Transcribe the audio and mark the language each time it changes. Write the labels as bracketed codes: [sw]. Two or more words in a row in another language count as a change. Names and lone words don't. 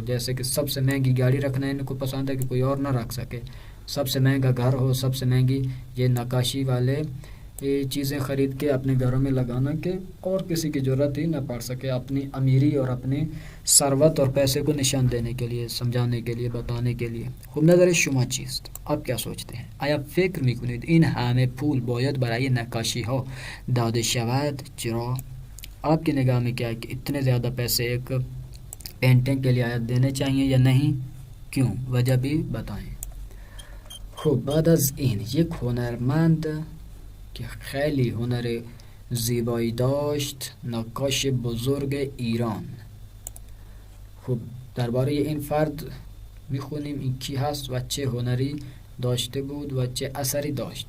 [ur] جیسے کہ سب سے مہنگی گاڑی رکھنا ان کو پسند ہے کہ کوئی اور نہ رکھ سکے، سب سے مہنگا گھر ہو، سب سے مہنگی یہ نقاشی والے یہ چیزیں خرید کے اپنے گھروں میں لگانا کہ اور کسی کی ضرورت ہی نہ پڑ سکے، اپنی امیری اور اپنی ثروت اور پیسے کو نشان دینے کے لیے، سمجھانے کے لیے، بتانے کے لیے. [fa] خوب نظر شما چیست؟ [ur] آپ کیا سوچتے ہیں؟ [fa] آیا فکر میکنید این همه پول باید برای نقاشی ها داده شود؟ چرا؟ [ur] آپ کی نگاہ میں کیا ہے کہ اتنے زیادہ پیسے ایک پینٹنگ کے لیے آیا دینے چاہیے یا نہیں؟ کیوں؟ وجہ بھی بتائیں. [fa] خب بعد از این یک هنرمند که خیلی هنر زیبایی داشت، نقاش بزرگ ایران. خب درباره این فرد میخونیم این کی هست و چه هنری داشته بود و چه اثری داشت.